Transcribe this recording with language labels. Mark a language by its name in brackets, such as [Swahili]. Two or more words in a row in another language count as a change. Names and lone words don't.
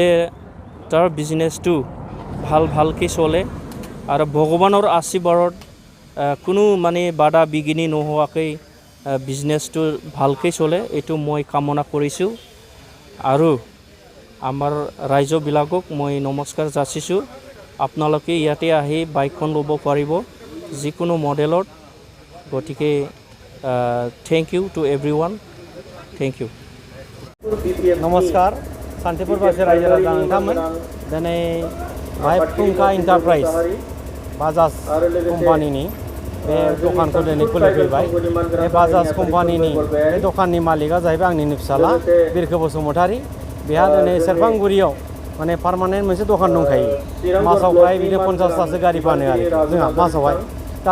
[Assamese] তাৰ বিজনেছটো ভালকৈ চলে আৰু ভগৱানৰ আশীৰ্বাদত কোনো মানে বাধা বিঘিনি নোহোৱাকৈ বিজনেছটো ভালকৈ চলে এইটো মই কামনা কৰিছোঁ আৰু আমাৰ ৰাইজবিলাকক মই নমস্কাৰ যাচিছোঁ আপোনালোকে ইয়াতে আহি বাইকখন ল'ব পাৰিব যিকোনো মডেলত গতিকে [English] thank you to everyone thank you [Bodo] नमस्कार शान्तिपुरबासी रायजो राजा नोंथांमोन दिनै भाइ फुंखा एन्टारप्राइज बाजाज कम्पानिनि बे दखानखौ दिनै खुलिफैबाय बे बाजाज कम्पानिनि बे दखाननि मालिकआ जाहैबाय आंनिनो फिसाला बिरखु बसुमतारी बेहा दिनै सेरफांगुरियाव माने पार्मानेन्ट मोनसे दखान दंखायो मासाव प्राय बिदिनो 50तासो गारि फानो आरो जोंहा मासावहाय दा